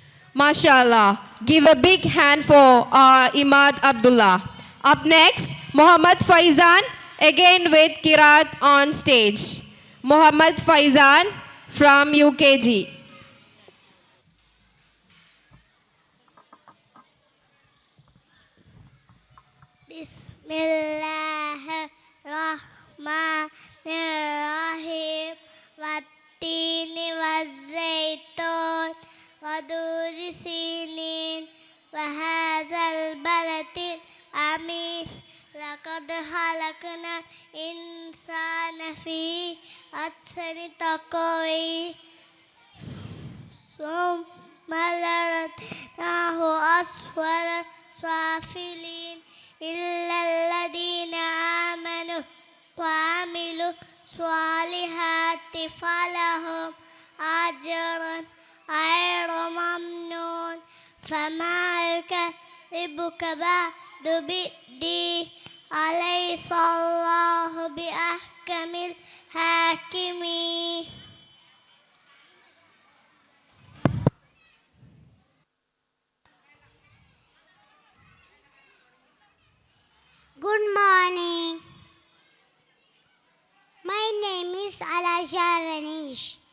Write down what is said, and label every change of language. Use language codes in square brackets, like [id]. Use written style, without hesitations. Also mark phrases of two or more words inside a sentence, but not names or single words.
[en] MashaAllah. Give a big hand for Imad Abdullah. Up next, Muhammad Faizan, again with Kirat on stage. Muhammad Faizan from UKG. [ar] Bismillahirrahmanirrahim. والتين والزيتون وطور سينين وهذا البلد الأمين. لقد خلقنا الإنسان في أحسن تقويم. ثم رددناه أسفل سافلين إلا الذين آمنوا وعملوا الصالحات فلهم أجر غير ممنون. فما يكذبك بعد بالدين أليس الله بأحكم الحاكمين. [en] Good morning. My name is Alasha Ranish.